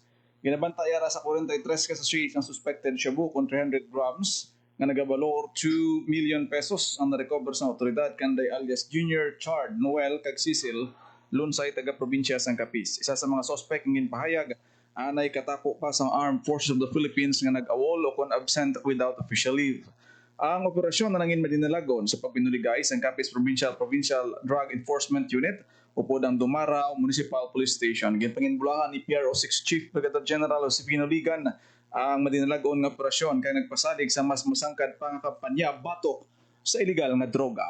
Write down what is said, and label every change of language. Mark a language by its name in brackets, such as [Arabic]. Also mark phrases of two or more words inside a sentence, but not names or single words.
[Hiligaynon] Ginabantayara sa 43 ka sachet ng suspected shabu kung 300 grams nga nagabalor 2 million pesos ang na-recover sa otoridad kanday alias Junior Chard Noel kag Cecil Lunsay taga-probinsya sang Capiz. Isa sa mga suspect ng ginpahayag anay katako pa sa Armed Forces of the Philippines nga nag-awol o kon [English] absent without official leave. [Hiligaynon] Ang operasyon na nangin madinalagon sa pagpinuligay sa Capiz Provincial Drug Enforcement Unit upod ang Dumaraw Municipal Police Station. Ginpanginbulahan ni PRO6 Chief Brigadier General Josefino Ligan ang madinalagon nga operasyon kay nagpasalig sa mas masangkad pang kampanya batok sa iligal nga droga.